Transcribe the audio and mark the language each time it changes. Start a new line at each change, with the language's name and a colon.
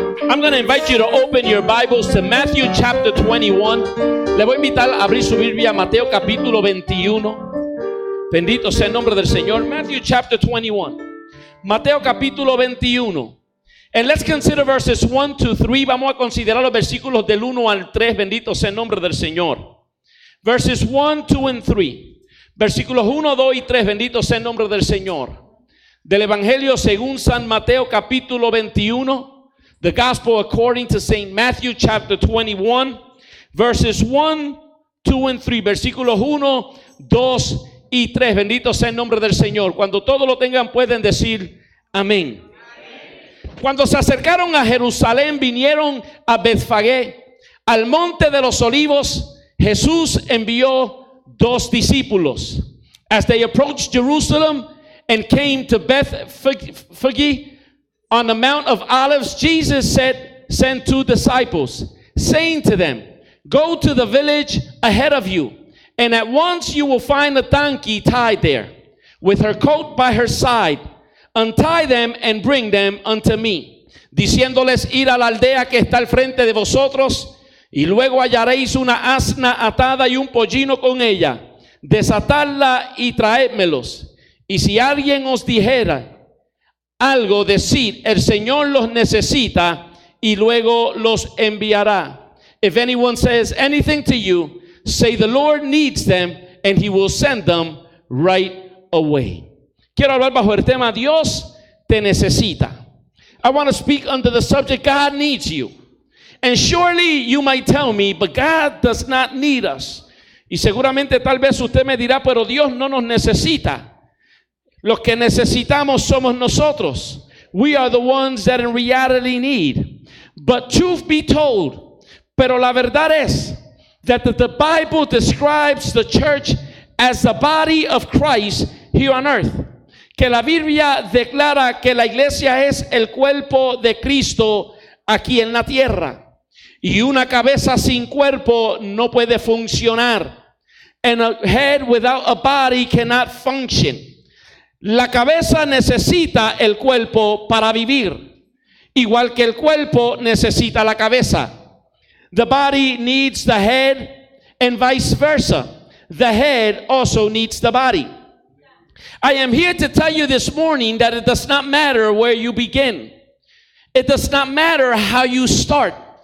English: I'm going to invite you to open your Bibles to Matthew chapter 21.
Spanish: Le voy a invitar a abrir su Biblia a Mateo capítulo 21. Bendito sea el nombre del Señor.
English: Matthew chapter 21.
Spanish: Mateo capítulo 21.
English: And let's consider verses 1 to 3. Vamos a considerar los versículos del 1 al 3. Bendito sea el nombre del Señor. Verses 1, 2 and 3.
Spanish: Versículos 1, 2 y 3. Bendito sea el nombre del Señor. Del Evangelio según San Mateo capítulo 21.
English: The Gospel according to St. Matthew chapter 21. Verses 1, 2 and 3.
Spanish: Versículos 1, 2 y 3. Bendito sea el nombre del Señor. Cuando todos lo tengan pueden decir amén. Cuando se acercaron a Jerusalén, vinieron a Betfagé, al monte de los olivos. Jesús envió 2 discípulos.
English: As they approached Jerusalem and came to Bethphage on the Mount of Olives, Jesus sent 2 disciples, saying to them, "Go to the village ahead of you, And at once you will find a donkey tied there, with her coat by her side. Untie them and bring them unto me.
Spanish: Diciéndoles, ir a la aldea que está al frente de vosotros, y luego hallaréis una asna atada y un pollino con ella. Desatadla y traédmelos. Y si alguien os dijera algo, decid, el Señor los necesita, y luego los enviará.
English: If anyone says anything to you, say the Lord needs them, and he will send them right away.
Spanish: Quiero hablar bajo el tema, Dios te necesita.
English: I want to speak under the subject, God needs you. And surely you might tell me, but God does not need us.
Spanish: Y seguramente tal vez usted me dirá, pero Dios no nos necesita. Los que necesitamos somos nosotros.
English: We are the ones that in reality need. But truth be told,
Spanish: pero la verdad es
English: that the Bible describes the church as the body of Christ here on earth.
Spanish: Que la Biblia declara que la iglesia es el cuerpo de Cristo aquí en la tierra. Y una cabeza sin cuerpo no puede funcionar.
English: And a head without a body cannot function.
Spanish: La cabeza necesita el cuerpo para vivir, igual que el cuerpo necesita la cabeza.
English: The body needs the head and vice versa. The head also needs the body. I am here to tell you this morning that it does not matter where you begin. It does not matter how you start.